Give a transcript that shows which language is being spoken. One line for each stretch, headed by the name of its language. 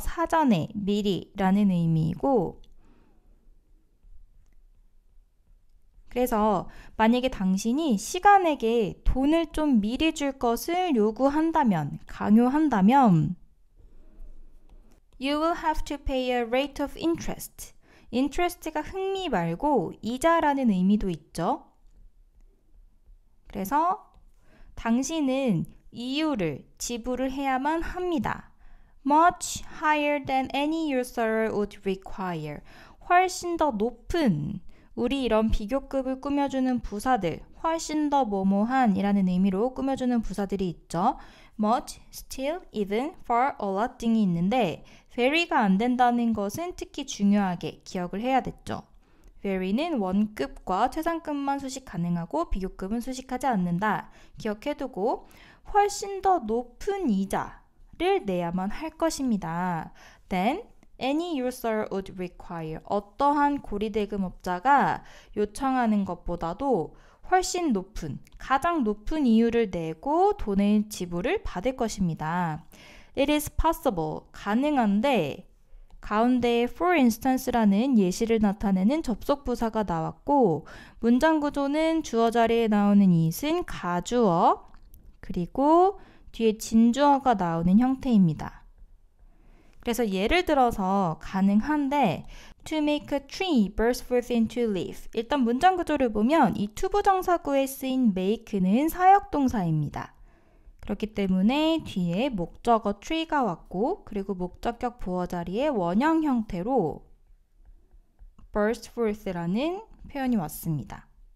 Korean: 사전에 미리 라는 의미이고 그래서 만약에 당신이 시간에게 돈을 좀 미리 줄 것을 요구한다면, 강요한다면
English: You will have to pay a rate of interest.
Korean: interest가 흥미 말고 이자라는 의미도 있죠. 그래서 당신은 이유를 지불을 해야만 합니다.
English: Much higher than any usurer would require.
Korean: 훨씬 더 높은 우리 이런 비교급을 꾸며주는 부사들, 훨씬 더 뭐뭐한 이라는 의미로 꾸며주는 부사들이 있죠. much, still, even, far, a lot 등이 있는데 very가 안 된다는 것은 특히 중요하게 기억을 해야 됐죠. very는 원급과 최상급만 수식 가능하고 비교급은 수식하지 않는다. 기억해두고 훨씬 더 높은 이자를 내야만 할 것입니다.
English: Then any user would require
Korean: 어떠한 고리대금업자가 요청하는 것보다도 훨씬 높은, 가장 높은 이유를 내고 돈의 지불을 받을 것입니다.
English: It is possible,
Korean: 가능한데 가운데에 for instance라는 예시를 나타내는 접속부사가 나왔고 문장 구조는 주어 자리에 나오는 it은 가주어 그리고 뒤에 진주어가 나오는 형태입니다. 그래서 예를 들어서 가능한데
English: to make a tree burst forth into leaf.
Korean: 일단 문장 구조를 보면 이 투부정사구에 쓰인 make는 사역동사입니다. 그렇기 때문에 뒤에 목적어 tree가 왔고 그리고 목적격 보어 자리에 원형 형태로 burst forth라는 표현이 왔습니다.